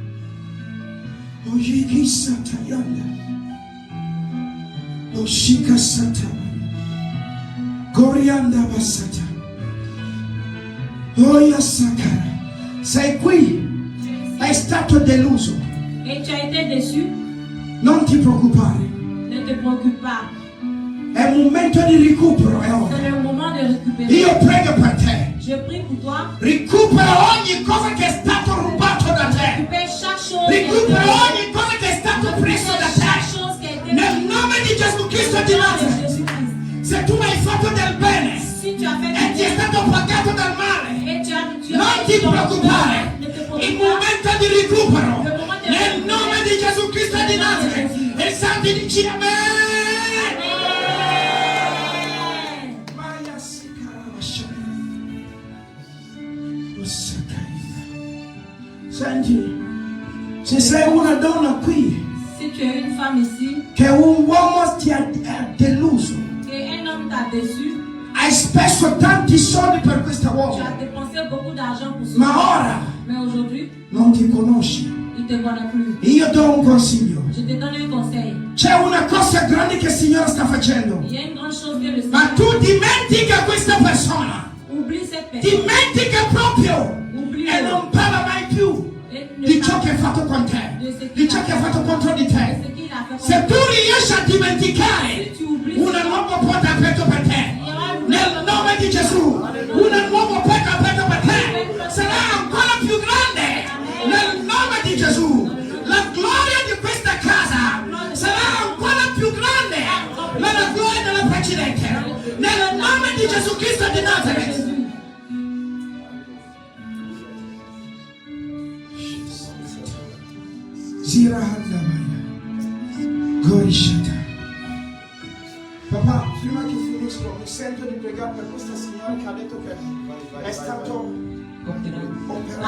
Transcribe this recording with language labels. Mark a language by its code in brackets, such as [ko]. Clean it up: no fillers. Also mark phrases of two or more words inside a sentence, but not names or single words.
[it] Oyeki satayanda Oshika Sata Corianda Basata Oya Sakara. Sei qui, è stato deluso, [fr] Et tu as été déçu, [it] non ti preoccupare, [fr] ne te préoccupe pas. [it] è un momento di recupero, è ora. [fr] C'est le moment de récupérer. [it] Io prego per te, [fr] Je prie pour toi. [it] recupera ogni cosa che è stato rubato da te, [fr] Récupère chaque chose qui a été [it] recupera [fr] volée. [it] ogni cosa che è stato preso da [fr] Chaque [it] te, [fr] chose qui a été [it] nel nome di Gesù Cristo di Nazareth. [fr] Jésus-Christ. [it] Se tu hai fatto del bene [fr] Si tu as fait [it] e [fr] du [it] ti è [fr] bien [it] stato pagato dal male, [fr] et tu as [it] non ti preoccupare, [fr] ne te [it] il [fr] préoccupe pas. [it] momento di recupero nel nome di Gesù Cristo di Nazareth. E i santi dici amen. Senti, se sei una donna qui [fr] Si tu es une femme ici, [it] che un uomo ti ha deluso, [fr] et un homme t'a déçu, [it] hai speso tanti soldi per questa [fr] tu [it] uomo, [fr] as dépensé beaucoup d'argent pour [it] ma [fr] ça. [it] ora [fr] Mais aujourd'hui, [it] non ti conosci. [fr] il ne te connaît plus. [it] Io do un consiglio. [fr] Je te donne un conseil. [it] C'è una cosa grande che il Signore sta facendo, [fr] Il y a une grande chose que le [it] ma [fr] Seigneur [it] tu dimentica questa persona, [fr] oublie cette personne. [it] dimentica proprio [fr] Oublie [it] e non parla mai più [fr] et ne [it] di ciò [fr] parle [it] che ha fatto con te, di ciò che ha fatto contro di [fr] de [it] te. [fr] ce qu'il a fait [it] Se [fr] contre [it] tu [fr] toi. [it] riesci a dimenticare, [fr] Si tu oublies, [it] una nuova porta aperta per te, [fr] il y aura une [it] nel nome di Gesù, una nuova porta aperta per te, sarà ancora più grande, nel nome di Gesù. La gloria di questa casa sarà ancora più grande della gloria della precedente, nel nome di Gesù Cristo di Nazareth. Papà, prima che finisco, mi sento di pregare per questa signora che ha detto che è stato operato.